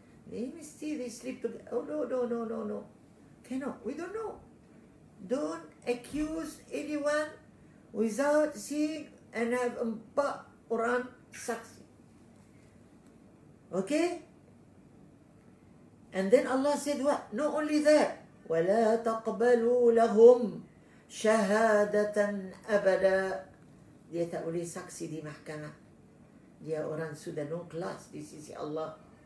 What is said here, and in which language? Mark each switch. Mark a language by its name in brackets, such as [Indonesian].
[English] They sleep together. Oh, no. Cannot. We don't know. Don't accuse anyone without seeing and have 4 [Malay] orang saksi. [English] Okay? And then Allah said what? Not only that. [Arabic] وَلَا تَقْبَلُوا لَهُمْ syahadatan abada. [Malay] Dia tak boleh saksi di mahkamah. Dia orang sudah no kelas di sisi Allah.